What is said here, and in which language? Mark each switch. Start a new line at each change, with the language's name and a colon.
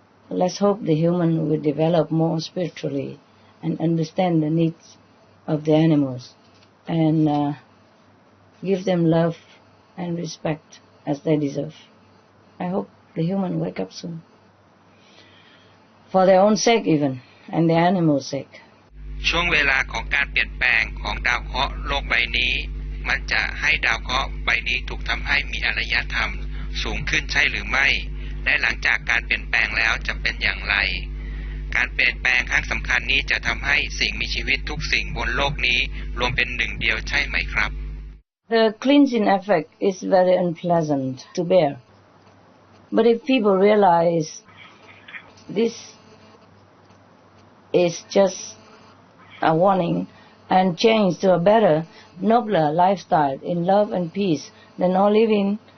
English: Let's hope the human will develop more spiritually and understand the needs of the animals and give them love and respect as they deserve. I hope the human wake up soon. For their own sake even, and the animals' sake.
Thai: ช่วงเวลาของการเปลี่ยนแปลงของดาวเคราะห์โลกใบนี้มันจะให้ดาวเคราะห์ใบนี้ถูกทำให้มีอารยธรรมสูงขึ้นใช่หรือไม่และหลังจากการเปลี่ยนแปลงแล้วจะเป็นอย่างไรการเปลี่ยนแปลงครั้งสำคัญนี้จะทำให้สิ่งมีชีวิตทุกสิ่งบนโลกนี้รวมเป็นหนึ่งเดียวใช่ไหมครับ
English: The cleansing effect is very unpleasant to bear. But if people realize this is just a warning and change to a better, nobler lifestyle in love and peace, then all living